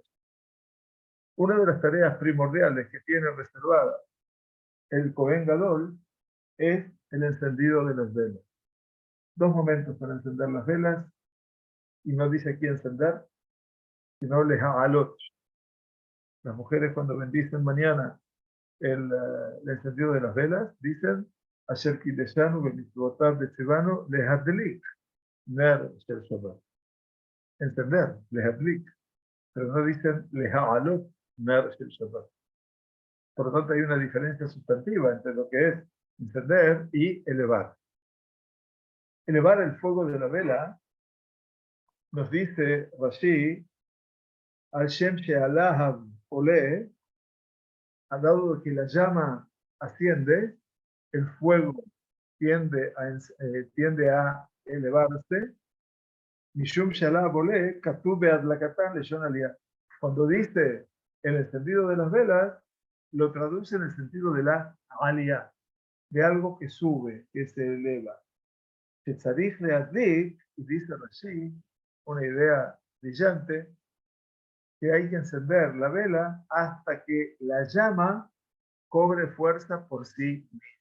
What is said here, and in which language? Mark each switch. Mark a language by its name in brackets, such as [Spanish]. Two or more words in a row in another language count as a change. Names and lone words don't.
[Spanish] Una de las tareas primordiales que tiene reservada el Kohen Gadol es el encendido de las velas. 2 momentos para encender las velas, y no dice aquí encender, sino leha'alot. Las mujeres cuando bendicen mañana el encendido de las velas, dicen [Hebrew] אשר קדשנו במצוותיו וצונו להדליק נר של שבת. [Spanish] Encender, lehadlik, pero no dicen [Hebrew] להעלות נר של שבת. [Spanish] Por lo tanto, hay una diferencia sustantiva entre lo que es encender y elevar. Elevar el fuego de la vela, nos dice Rashi, [Hebrew] על שם שלהבה עולה, [Spanish] al lado de que la llama asciende, el fuego tiende a elevarse. [Hebrew] משום שלהבה עולה, כתוב בהדלקתן לשון עלייה. [Spanish] Cuando dice el encendido de las velas, lo traduce en el sentido de la aliyah, de algo que sube, que se eleva. [Hebrew] שצריך להדליק, [Spanish] y dice Rashi, una idea brillante, que hay que encender la vela hasta que la llama cobre fuerza por sí misma.